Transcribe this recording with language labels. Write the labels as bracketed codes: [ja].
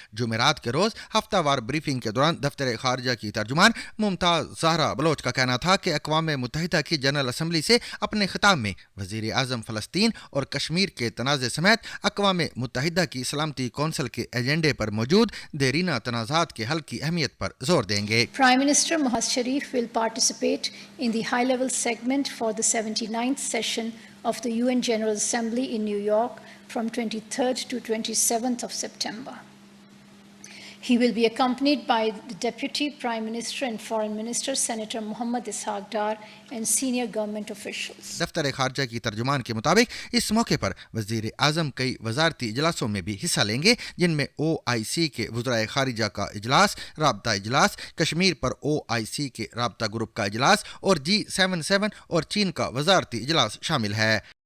[ur] جمعرات کے روز ہفتہ وار بریفنگ کے دوران دفتر خارجہ کی ترجمان ممتاز زہرا بلوچ کا کہنا تھا کہ اقوام متحدہ کی جنرل اسمبلی سے اپنے خطاب میں وزیر اعظم فلسطین اور کشمیر کے تنازع سمیت اقوام متحدہ کی سلامتی کونسل کے ایجنڈے پر موجود دیرینہ تنازعات کے حل کی اہمیت پر زور دیں گے. [en] Prime Minister Muhammad Sharif will participate in the high-level segment for the 79th session of the UN General Assembly in New York from 23rd to 27th of September. He will be accompanied by the Deputy Prime Minister and Foreign Minister Senator Muhammad Ishaq Dar and senior government officials. [ur] دفتر خارجہ کی ترجمان کے مطابق اس موقع پر وزیر اعظم کئی وزارتی اجلاسوں میں بھی حصہ لیں گے، جن میں OIC کے وزرائے خارجہ کا اجلاس، رابطہ اجلاس، کشمیر پر OIC کے رابطہ گروپ کا اجلاس اور G77 اور چین کا وزارتی اجلاس شامل ہے.